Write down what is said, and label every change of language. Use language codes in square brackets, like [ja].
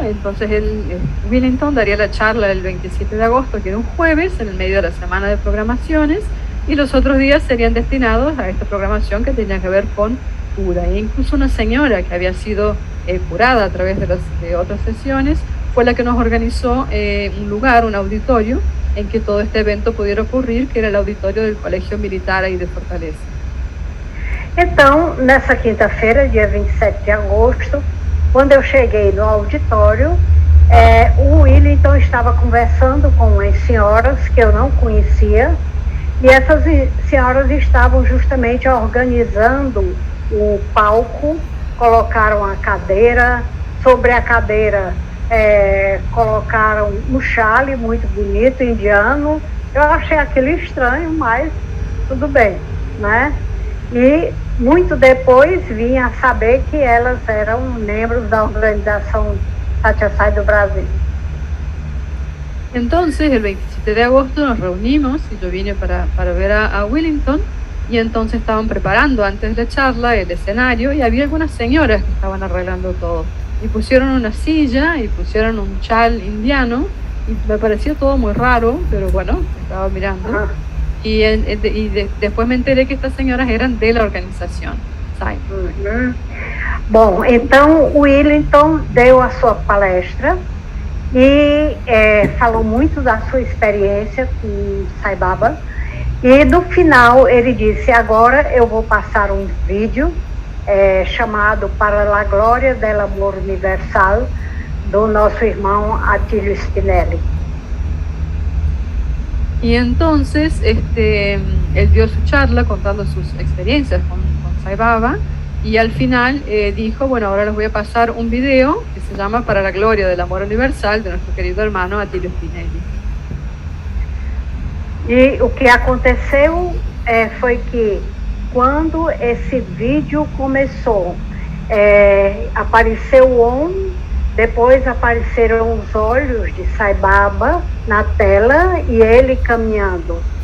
[es] Entonces Wellington daría la charla el 27 de agosto, que era un jueves, en el medio de la semana de programaciones, y los otros días serían destinados a esta programación que tenía que ver con cura. E incluso una señora que había sido curada a través de otras sesiones fue la que nos organizó un lugar, un auditorio, en que todo este evento pudiera ocurrir, que era el auditorio del Colegio Militar aí de Fortaleza. [pt] Então, nessa quinta-feira, dia 27 de agosto, quando eu cheguei no auditório, o Wellington estava conversando com umas senhoras que eu não conhecia, e essas senhoras estavam justamente organizando o palco, colocaram a cadeira, sobre a cadeira colocaram um chale muito bonito, indiano. Eu achei aquilo estranho, mas tudo bem, né? E muito depois vim a saber que elas eram membros da organização Satya Sai do Brasil. [es] Entonces, el 27 de agosto nos reunimos y yo vine para ver a Wellington, y entonces estaban preparando antes de la charla el escenario y había algunas señoras que estaban arreglando todo. Y pusieron una silla y pusieron un chal indiano y me pareció todo muy raro, pero bueno, estaba mirando. Y después me enteré que estas señoras eran de la organización SAI. [pt] Bom, então o Wellington deu a sua palestra e falou muito da sua experiência com Sai Baba, e no final ele disse: agora eu vou passar um vídeo chamado Para a Glória del Amor Universal, do nosso irmão Atílio Spinelli. [es] Y entonces él dio su charla contando sus experiencias con Sai Baba, y al final dijo, bueno, ahora les voy a pasar un video que se llama Para la Gloria del Amor Universal, de nuestro querido hermano Atílio Spinelli. [pt] E o que aconteceu foi que quando esse vídeo começou, apareceu o Om, depois apareceram os olhos de Sai Baba na tela e ele caminhando.